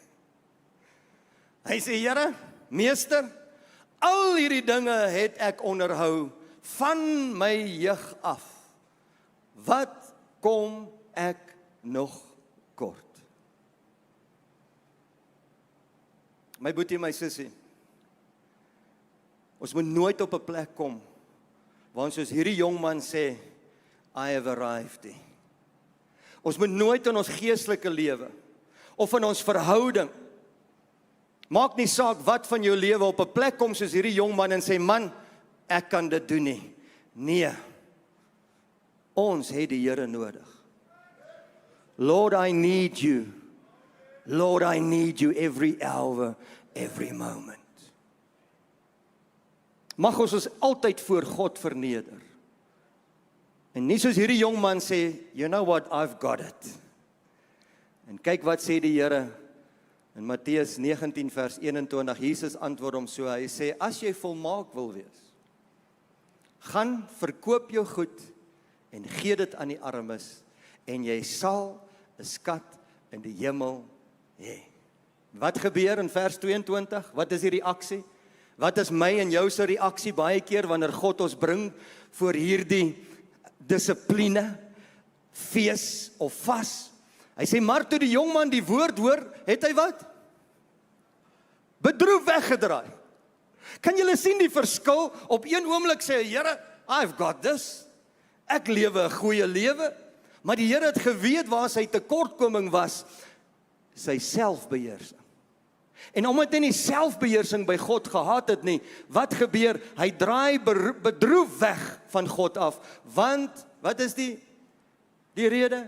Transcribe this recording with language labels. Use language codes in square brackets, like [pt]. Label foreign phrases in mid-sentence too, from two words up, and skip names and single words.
[af] Hy sê, Here, Meester, al hierdie dinge het ek onderhou van my jeug af. Wat kom ek nog kort? My boetie, my sussie, ons moet nooit op 'n plek kom waar ons soos hierdie jong man sê, [en] I have arrived. [af] Ons moet nooit in ons geestelike lewe of in ons verhouding, maak nie saak wat van jou lewe, op 'n plek kom soos hierdie jong man en sê, man, ek kan dit doen nie. Nee, ons het die Here nodig. [en] Lord, I need you. Lord, I need you every hour, every moment. [af] Mag ons altyd voor God verneder. En nie soos hierdie jong man sê, [en] you know what, I've got it. [af] En kyk wat sê die Here in Matteus 19 vers 21, Jesus antwoord hom so, hy sê, as jy volmaak wil wees, gaan verkoop jou goed en gee dit aan die armes, en jy sal 'n skat in die hemel hê. Wat gebeur in vers 22? Wat is die reaksie? Wat is my en jou se reaksie baie keer wanneer God ons bring voor hierdie dissipline, fees of vas? Hy sê, maar toe die jongman die woord hoor, het hy wat? Bedroef weggedraai. Kan julle sien die verskil? Op een oomblik sê hy, Here, [en] I've got this. [af] Ek lewe 'n goeie lewe. Maar die Here het geweet waar sy tekortkoming was, sy selfbeheersing. En omdat hy nie selfbeheersing by God gehad het nie, wat gebeur? Hy draai bedroef weg van God af. Want, wat is die rede?